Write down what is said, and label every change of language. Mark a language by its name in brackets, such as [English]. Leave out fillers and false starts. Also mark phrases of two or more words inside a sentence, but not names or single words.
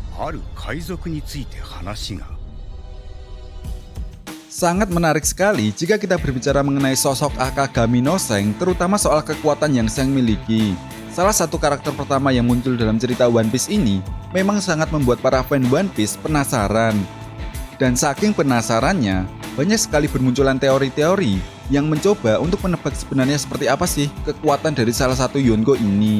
[Japanese] ある海賊について話が。 [Indonesian] Sangat menarik sekali jika kita berbicara mengenai sosok Akagami no Seng, terutama soal kekuatan yang Seng miliki. Salah satu karakter pertama yang muncul dalam cerita One Piece ini memang sangat membuat para fan One Piece penasaran. Dan saking penasarannya, banyak sekali bermunculan teori-teori yang mencoba untuk menebak sebenarnya seperti apa sih kekuatan dari salah satu Yonko ini.